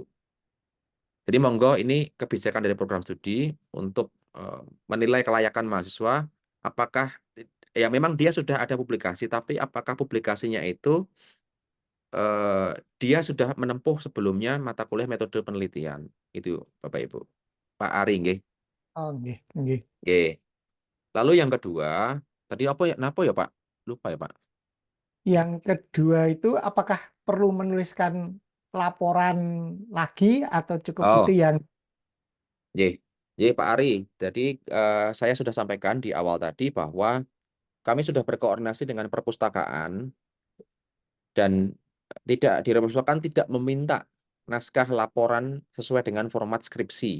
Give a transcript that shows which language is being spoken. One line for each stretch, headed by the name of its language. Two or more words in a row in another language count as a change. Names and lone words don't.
Indonesian: Jadi monggo ini kebijakan dari program studi untuk menilai kelayakan mahasiswa, apakah ya memang dia sudah ada publikasi, tapi apakah publikasinya itu dia sudah menempuh sebelumnya mata kuliah metode penelitian. Itu Bapak Ibu.
Javanese: Pak Ari nggih. Oh, nggih, nggih. Nggih.
Indonesian: Lalu yang kedua, tadi apa ya Pak? Lupa ya Pak. Yang kedua itu apakah perlu menuliskan laporan lagi atau cukup itu Oh, yang Pak Ari. Jadi saya sudah sampaikan di awal tadi bahwa kami sudah berkoordinasi dengan perpustakaan dan di perpustakaan tidak meminta naskah laporan sesuai dengan format skripsi.